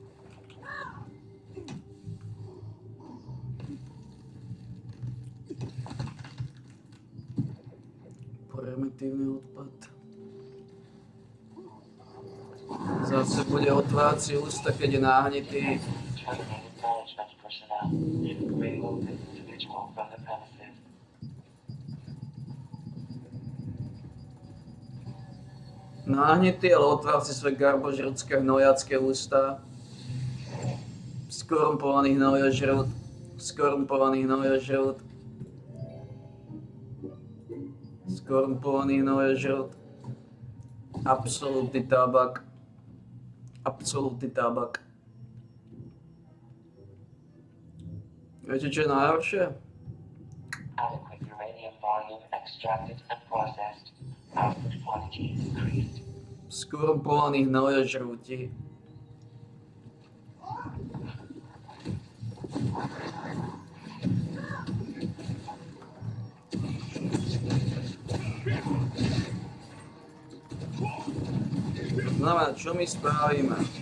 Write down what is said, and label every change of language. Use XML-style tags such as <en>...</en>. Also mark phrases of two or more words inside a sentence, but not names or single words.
<sk>Primitívny odpad. Zase bude otvárať si ústa, keď je náhnitý.</sk> <en>Remove this individual from the premises.</en> <sk>Náhnitý, ale otvár si svoje garbožrúdske hnojacké ústa. Skorumpovaný hnojožrút. Skorumpovaný hnojožrút. Skorumpovaný hnojožrút. Absolútny tabak. Absolútny tabak. Viete, čo je najhoršie?</sk> <en>Adequate uranium volume extracted and processed. Output quality increased.</en> <sk>Skorumpovaní hnojožrúti. Znamená, čo my spravíme?</sk>